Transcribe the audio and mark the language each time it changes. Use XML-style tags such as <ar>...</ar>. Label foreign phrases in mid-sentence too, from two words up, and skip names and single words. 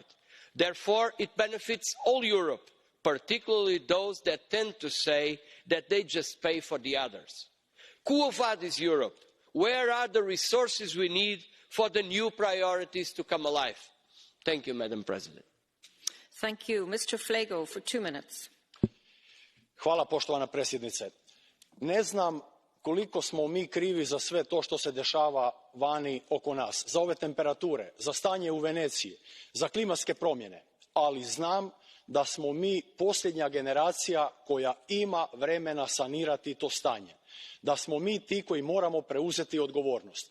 <en>Therefore, it benefits all Europe, particularly those that tend to say that they just pay for the others.</en> <la>Quo vadis Europe?</la> <en>Where are the resources we need for the new priorities to come alive? Thank you, Madam President. Thank you. Mr. Flego, for 2 minutes.</en> <hr>Hvala, poštovana predsjednice. Ne znam koliko smo mi krivi za sve to što se dešava vani oko nas, za ove temperature, za stanje u Veneciji, za klimatske promjene, ali znam da smo mi posljednja generacija koja ima vremena sanirati to stanje, da smo mi ti koji moramo preuzeti odgovornost.</hr>